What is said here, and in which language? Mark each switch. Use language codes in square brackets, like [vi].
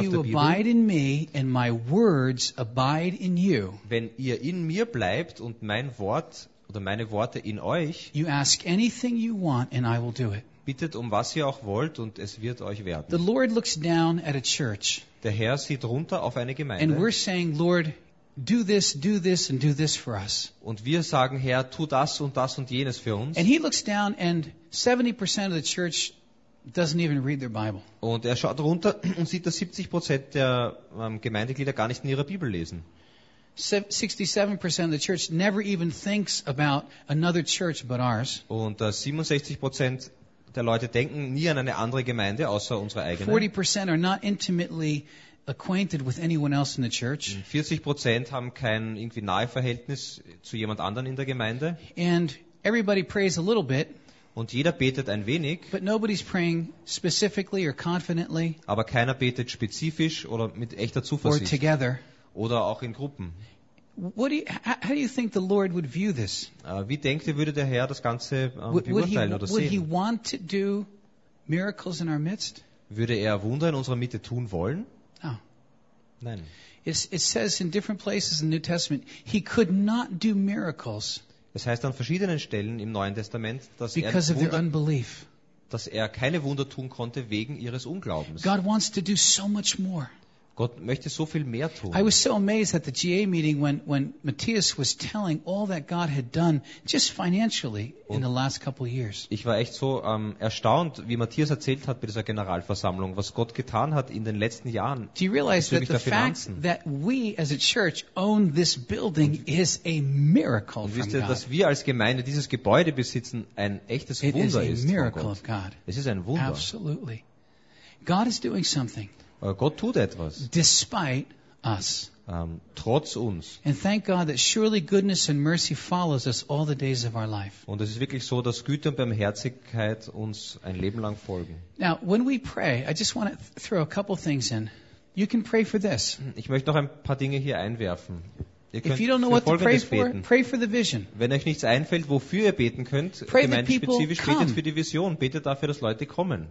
[en] if [de] auf der [en] you [de] Bibel. [en] Abide in me and my words abide in you, [de] wenn ihr in mir bleibt und mein Wort oder meine Worte in euch, [en] you ask anything you want and I will do it. [de] Bittet um was ihr auch wollt und es wird euch werden. [en] The Lord looks down at a church, [de] der Herr sieht runter auf eine Gemeinde. [en] And we're saying, Lord, do this, and do this for us. [de] Und wir sagen, Herr, tu das und das und jenes für uns. [en] And he looks down, and 70% of the church doesn't even read their Bible. [de] Und er schaut runter und sieht, dass 70% der Gemeindeglieder gar nicht in ihrer Bibel lesen. [en] 67% of the church never even thinks about another church but ours. [de] Und 67% der Leute denken nie an eine andere Gemeinde außer unsere eigene. [en] 40% are not intimately acquainted with anyone else in the church. [de] 40% haben kein irgendwie nahe Verhältnis zu jemand anderen in der Gemeinde. [en] And everybody prays a little bit. [de] Und jeder betet ein wenig. [en] But nobody's praying specifically or confidently. [de] Aber keiner betet spezifisch oder mit echter Zuversicht. [en] Or together. [de] Oder auch in Gruppen. [en] How do you think the Lord would view this? [de] Wie denkt ihr, würde der Herr das Ganze beurteilen oder sehen? [en] Would he want to do miracles in our midst? [de] Würde er Wunder in unserer Mitte tun wollen? Nein. [en] It says in different places in the New Testament he could not do miracles. [de] Es heißt an verschiedenen Stellen im Neuen Testament, dass er [en] because of their unbelief. [de] Dass er keine Wunder tun konnte wegen ihres Unglaubens. [en] God wants to do so much more. [de] Gott möchte so viel mehr tun. [en] I was so amazed at the GA meeting when Matthias was telling all that God had done just financially in the last couple of years. [de] Ich war echt so erstaunt, wie Matthias erzählt hat bei dieser Generalversammlung, was Gott getan hat in den letzten Jahren. [en] Do you realize that the fact that we as a church own this building is a miracle from God? [de] Wisst ihr, dass wir als Gemeinde dieses Gebäude besitzen, ein echtes Wunder ist von Gott. [en] It is a miracle of God. [de] Es ist ein Wunder. [en] Absolutely. God is doing something. [de] Gott tut etwas. [en] Despite us. [de] Trotz uns. [en] And thank God that surely goodness and mercy follows us all the days of our life. [de] Und es ist wirklich so, dass Güte und Barmherzigkeit uns ein Leben lang folgen. [en] Now, when we pray, I just want to throw a couple things in. You can pray for this. [de] Ich möchte noch ein paar Dinge hier einwerfen. [en] If you don't know what to pray for, pray for the vision. [de] Wenn euch nichts einfällt, wofür ihr beten könnt, gemeinspezifisch betet für die Vision, betet dafür, dass Leute kommen.